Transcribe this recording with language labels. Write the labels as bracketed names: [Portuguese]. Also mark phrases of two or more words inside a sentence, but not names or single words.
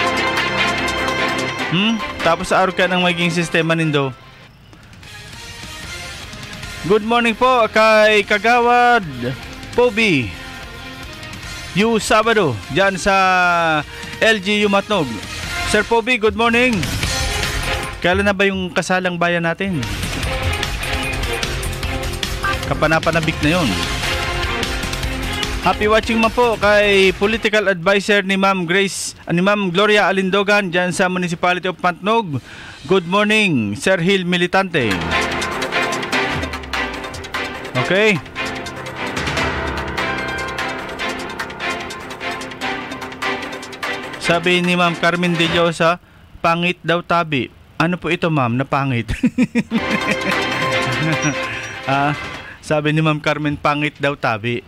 [Bikol] Tapos sa araw ka ng magiging sistema nindo. [English] Good morning [Filipino] po kay Kagawad Pobi Yu Sabado dyan sa LGU Matnog. Sir Pobi, [English] good morning. [Filipino] Kailan na ba yung kasalang bayan natin? Kapanapanabik na yon. [English] Happy watching [Filipino] man po kay [English] political advisor [Filipino] ni Ma'am Gloria Alindogan dyan sa Municipality of Pantnog. [English] Good morning, Sir Hill Militante. Okay. [Bikol] Sabi ni Ma'am Carmen De Llosa, pangit daw tabi. Ano po ito, ma'am, na pangit? Sabi ni Ma'am Carmen, pangit daw tabi.